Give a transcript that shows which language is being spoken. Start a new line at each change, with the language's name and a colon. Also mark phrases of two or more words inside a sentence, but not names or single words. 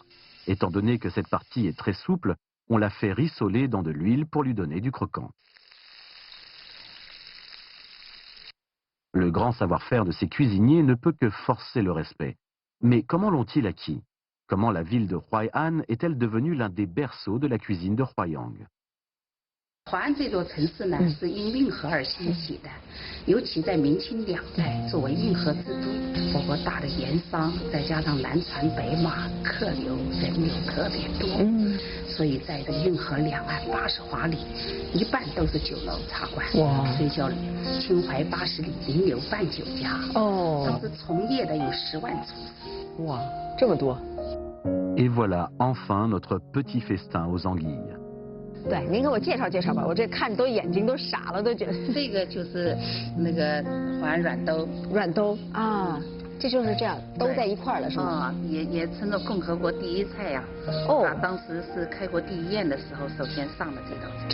French: Étant donné que cette partie est très souple, on la fait rissoler dans de l'huile pour lui donner du croquant. Le grand savoir-faire de ces cuisiniers ne peut que forcer le respect. Mais comment l'ont-ils acquis? Comment la ville de Huai'an est-elle devenue l'un des berceaux de la cuisine de Huaiyang?
Chinese: 淮安这座城市呢，是因运河而兴起的，尤其在明清两代，作为运河之都，包括大的盐商，再加上南船北马，客流人流特别多，所以在这个运河两岸80华里，一半都是酒楼茶馆，所以叫秦淮80里名流办酒家。当时从业的有10万厨师。哇，这么多。
French: Et voilà enfin notre petit festin aux anguilles.
Chinese: 对，您给我介绍介绍吧，我这看都眼睛都傻了，都觉得。这个就是那个淮安软兜。软兜啊，这就是这样都在一块儿了，是吗？也称作共和国第一菜呀。当时是开国第一宴的时候，首先上的这道菜。